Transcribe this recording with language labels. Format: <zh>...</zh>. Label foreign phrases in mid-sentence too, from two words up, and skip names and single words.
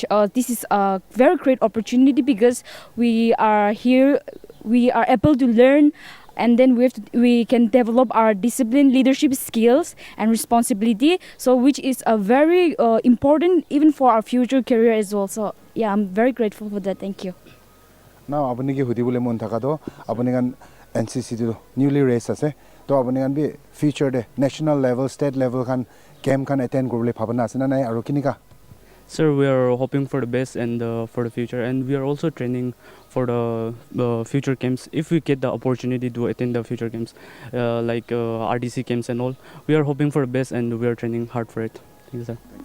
<en>This is a very great opportunity because we are here, we are able to learn, and then we can develop our discipline, leadership skills and responsibility, so which is a very important even for our future career as well. So yeah, I'm very grateful for that. Thank you.</en> <nag>Now apni ki hudi bole mon thaka do apni kan NCC do</nag> <en>newly raised</en> <nag>ase to apni kan bi future de</nag> <en>national level state level</en> <nag>kan camp kan attend korle bhabana ase na nai aru kinika</nag> <en>Sir, we are hoping for the best and for the future, and we are also training for the future camps. If we get the opportunity to attend the future camps, like RDC camps and all, we are hoping for the best and we are training hard for it. Thank you, sir.</en>